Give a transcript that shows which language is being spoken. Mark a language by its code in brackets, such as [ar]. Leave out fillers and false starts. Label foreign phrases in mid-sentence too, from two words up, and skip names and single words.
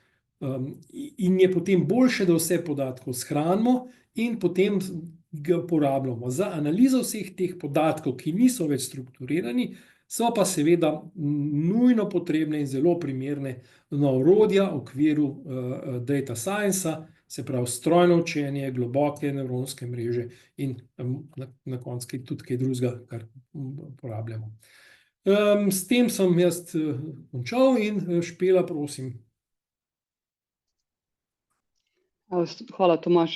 [sl] In je potem boljše, da vse podatkov shranimo in potem ga uporabljamo. Za analizo vseh teh podatkov, ki niso več strukturirani, so pa seveda nujno potrebne in zelo primerne orodja v okviru [en] data science-a, [sl] se pravi strojno učenje, globoke nevronske mreže in na koncu tudi kaj drugega, kar uporabljamo. S tem sem jaz končal in Špela, prosim. Hvala, Tomaž.